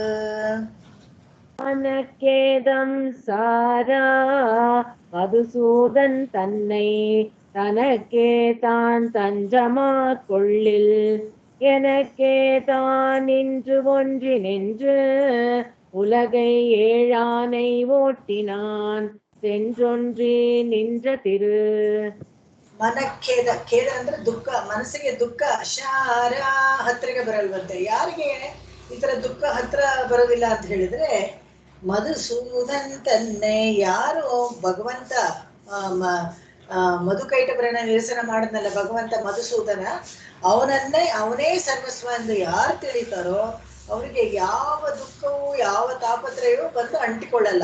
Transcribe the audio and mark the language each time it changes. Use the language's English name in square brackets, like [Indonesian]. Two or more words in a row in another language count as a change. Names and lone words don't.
[Tamil] மனக்கேதம் சாரா மதுசூதன் தன்னை தனக்கே தான் தஞ்சமா கொள்ளில் எனக்கே தான் இன்று ஒன்றி நின்று உலகை ஏழானை ஓட்டினான் சென்றொன்றி நின்ற திரு. [Kannada] ಮನಖೇದ, ಖೇದ ಅಂದ್ರೆ ದುಃಖ, ಮನಸ್ಸಿಗೆ ದುಃಖ. ಶಾರ ಹತ್ತಿರಗೆ ಬರಲ್ವಂತೆ. ಯಾರಿಗೆ ಈ ತರ ದುಃಖ ಹತ್ರ ಬರೋದಿಲ್ಲ ಅಂತ ಹೇಳಿದ್ರೆ [Tamil] மதுசூதன் தன்னை, [Kannada] ಯಾರು ಭಗವಂತ ಮಧುಕೈಟಭರನ್ನ ನಿರಸನ ಮಾಡಿದ್ನಲ್ಲ ಭಗವಂತ ಮಧುಸೂದನ, ಅವನೇ ಸರ್ವಸ್ವ ಎಂದು ಯಾರು ತಿಳಿತಾರೋ ಅವರಿಗೆ ಯಾವ ದುಃಖವೂ ಯಾವ ತಾಪತ್ರಯವೂ ಬಂದು ಅಂಟಿಕೊಳ್ಳಲ್ಲ.